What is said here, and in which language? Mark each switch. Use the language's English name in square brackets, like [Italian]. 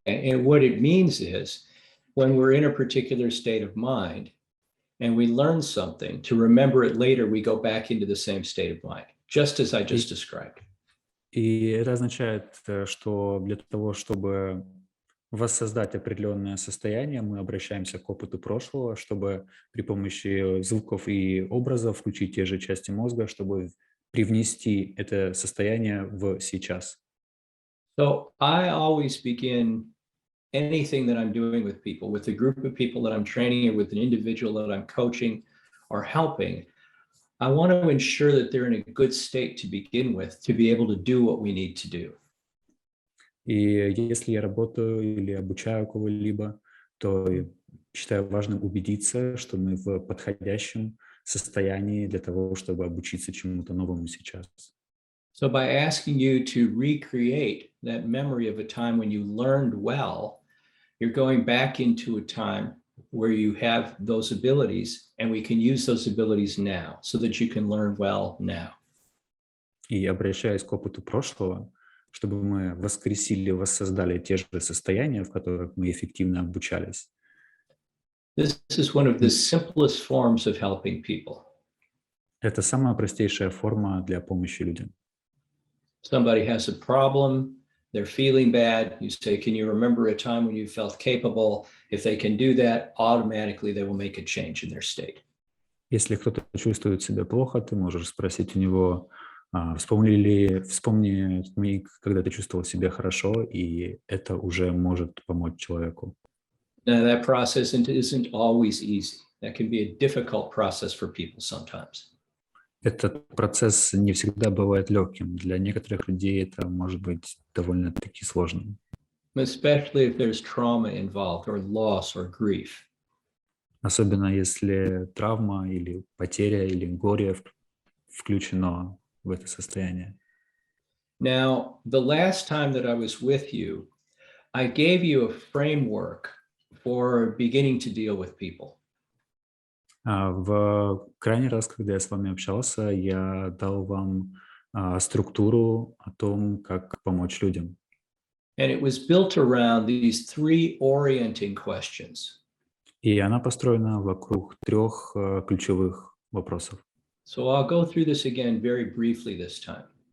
[English] And what it means is when we're in a particular state of mind and we learn something, to remember it later, we go back into the same state of mind, just as I just described. [Russian] И это означает, что для того, чтобы воссоздать определенное состояние, мы обращаемся к опыту прошлого, чтобы при помощи звуков и образов включить те же части мозга, чтобы привнести это состояние в сейчас. [English] So I always begin anything that I'm doing with people, with a group of people that I'm training or with an individual that I'm coaching or helping. I want to ensure that they're in a good state to begin with, to be able to do what we need to do. [Russian] И если я работаю или обучаю кого-либо, то считаю важным убедиться, что мы в подходящем состоянии для того, чтобы обучиться чему-то новому сейчас. [English] So by asking you to recreate that memory of a time when you learned well, you're going back into a time where you have those abilities, and we can use those abilities now so that you can learn well now. [Russian] И обращаясь к опыту прошлого, чтобы мы воскресили, воссоздали те же состояния, в которых мы эффективно обучались. [English] This is one of the simplest forms of helping people. [Russian] Это самая простейшая форма для помощи людям. [English] Somebody has a problem, they're feeling bad. You say, can you remember a time when you felt capable? If they can do that, automatically they will make a change in their state. [Russian] Если кто-то чувствует себя плохо, ты можешь спросить у него, вспомни миг, когда ты чувствовал себя хорошо, и это уже может помочь человеку. [English] Now, that process isn't always easy. That can be a difficult process for people sometimes. [Russian] Этот процесс не всегда бывает легким. Для некоторых людей это может быть довольно-таки сложным. [English] Especially if there's trauma involved or loss or grief. [Russian] Особенно если травма или потеря или горе включено в это состояние. [English] Now, the last time that I was with you, I gave you a framework for beginning to deal with people. [Russian] В крайний раз, когда я с вами общался, я дал вам структуру о том, как помочь людям. [English] And it was built around these three orienting questions. [Russian] И она построена вокруг трех ключевых вопросов. [English] So I'll go through this again very briefly this time.